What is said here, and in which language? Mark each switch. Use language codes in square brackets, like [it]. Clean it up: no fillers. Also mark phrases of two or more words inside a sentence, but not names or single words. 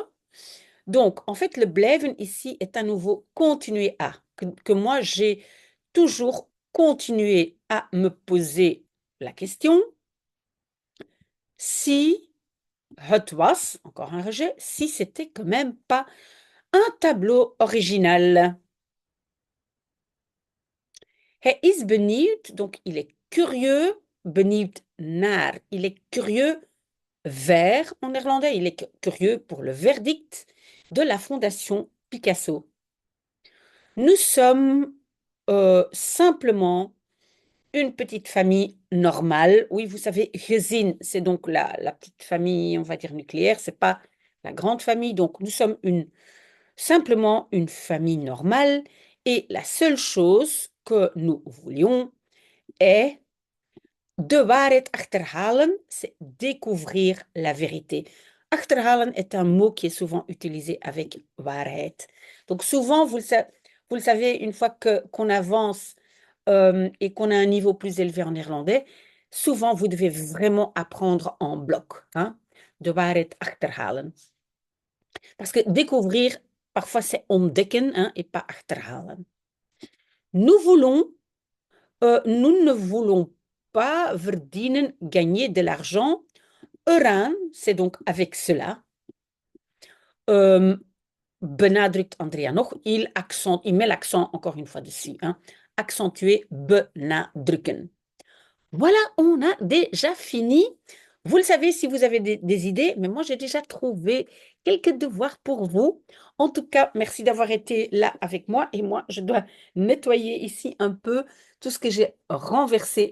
[fr] Donc, en fait, le blijven ici est à nouveau continuer à. Que moi, j'ai toujours continué à me poser la question si [nl] Het was, [fr] encore un rejet, si c'était quand même pas un tableau original. [nl] Hij is benieuwd, [fr] donc il est curieux, [nl] benieuwd naar, [fr] il est curieux vers en néerlandais, il est curieux pour le verdict de la Fondation Picasso. Nous sommes simplement une petite famille normale. Oui, vous savez, gezin, c'est donc la petite famille, on va dire nucléaire, c'est pas la grande famille. Donc, nous sommes simplement une famille normale. Et la seule chose que nous voulions est [nl] de waarheid achterhalen, [fr] c'est découvrir la vérité. Achterhalen est un mot qui est souvent utilisé avec waarheid. Donc souvent, vous le savez, une fois qu'on avance et qu'on a un niveau plus élevé en néerlandais, souvent vous devez vraiment apprendre en bloc. Hein, [nl] de waarheid achterhalen. [fr] Parce que découvrir, parfois c'est ontdekken hein, et pas achterhalen. Nous voulons nous ne voulons pas verdienen, gagner de l'argent. Eraan, c'est donc avec cela. [nl] Benadrukt Andrea nog. [fr] Il met l'accent encore une fois dessus. Hein. Accentuer, benadrukken. Voilà, on a déjà fini. Vous le savez si vous avez des idées, mais moi j'ai déjà trouvé quelques devoirs pour vous. En tout cas, merci d'avoir été là avec moi et moi je dois nettoyer ici un peu tout ce que j'ai renversé.